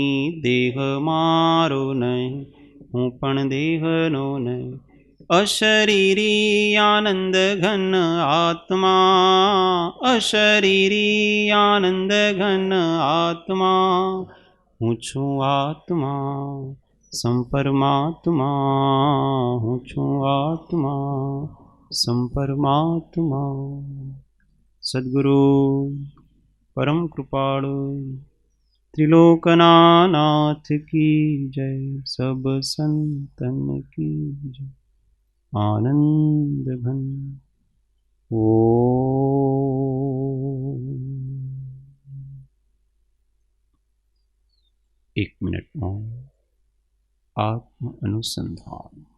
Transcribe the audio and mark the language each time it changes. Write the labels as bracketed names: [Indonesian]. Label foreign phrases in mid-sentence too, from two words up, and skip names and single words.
[Gujarati] દેહ મારો નહીં, હું પણ દેહનો નહીં, અશરીરી આનંદ ઘન આત્મા, અશરીરી આનંદ ઘન આત્મા, હું છું આત્મા સંપરમાત્મા, હું છું આત્મા સંપરમાત્મા। [Hindi] સદગુરુ परम कृपाळु त्रिलोकनाथ की जय, सब संतन की जय, आनंद घन। ओ एक मिनट मौन, आत्म अनुसंधान।